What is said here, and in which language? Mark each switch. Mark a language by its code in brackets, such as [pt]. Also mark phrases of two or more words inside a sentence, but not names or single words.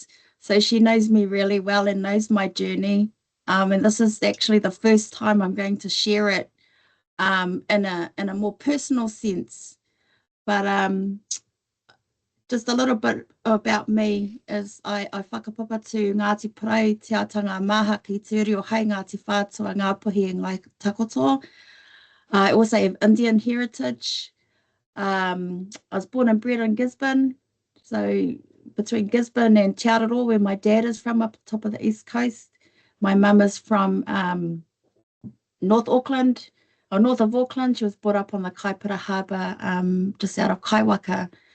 [en] So she knows me really well and knows my journey. And this is actually the first time I'm going to share it in a more personal sense. But just a little bit about me is I whakapapa to Ngāti Parau, [mi] te atanga maha ki te uri o hei [en] Ngāti Whātua, Ngāpuhi and Ngai Takoto. I also have Indian heritage. I was born and bred in Gisborne, so between Gisborne and Aotearoa, where my dad is from, up the top of the east coast. My mum is from north of Auckland. She was brought up on the Kaipara Harbour, just out of Kaiwaka.